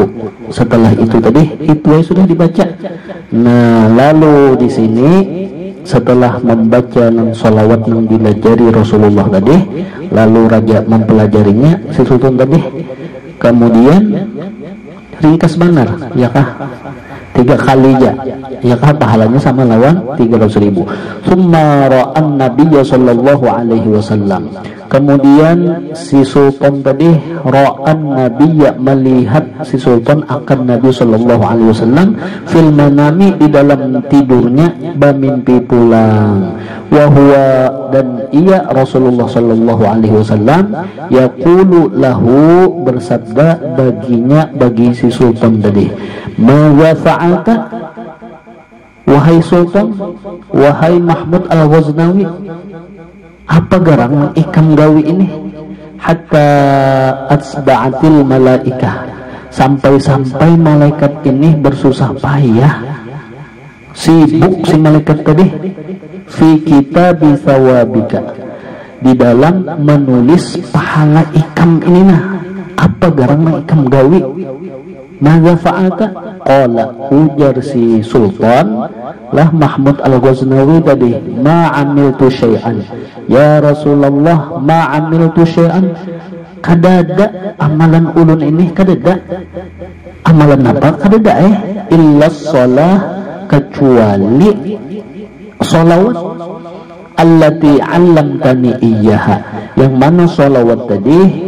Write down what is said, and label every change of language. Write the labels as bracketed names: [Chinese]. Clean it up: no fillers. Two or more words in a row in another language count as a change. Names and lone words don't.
[Banjar] Setelah itu tadi itu sudah dibaca. Nah lalu di sini setelah membaca solawat yang dilajari Rasulullah tadi, lalu raja mempelajarinya si sultan tadi, kemudian ringkas benar ya kah 3 kali ya kah pahalanya sama lawan 300.000. [Arabic] Summa ra'an nabiyya sallallahu alaihi wasallam, [Banjar] kemudian si sultan tadi [Arabic] ra'an nabiyya, [Banjar] melihat si sultan akan Nabi [Arabic] sallallahu alaihi wasallam fil manami, [Banjar] di dalam tidurnya bermimpi pulang, [Arabic] wa huwa, [Banjar] dan ia Rasulullah [Arabic] sallallahu alaihi wasallam yaqulu lahu, [Banjar] bersabda baginya, bagi si sultan tadi, [Arabic] ma fa'alta, [Banjar] wahai sultan, wahai Mahmud al-Ghaznawi, apa garang ikam gawi ini? [Arabic] Hatta atsba'atil malaikah, [Banjar] sampai-sampai malaikat ini bersusah payah, sibuk si malaikat tadi, [Arabic] fi kitabi thawabika, [Banjar] di dalam menulis pahala ikam ini nah. Apa garang ikam gawi? [Arabic] Maza fa'alta? Qala, [Banjar] ujar si sultan lah Mahmud al-Ghaznawi tadi, [Arabic] ma amiltu syai'an ya Rasulullah, ma amiltu syai'an, [Banjar] kadada amalan ulun ini, kadada amalan apa, kadada [Arabic] illa shalah, [Banjar] kecuali sholawat [Arabic] allati 'allamtani iyyaha, [Banjar] yang mana sholawat tadi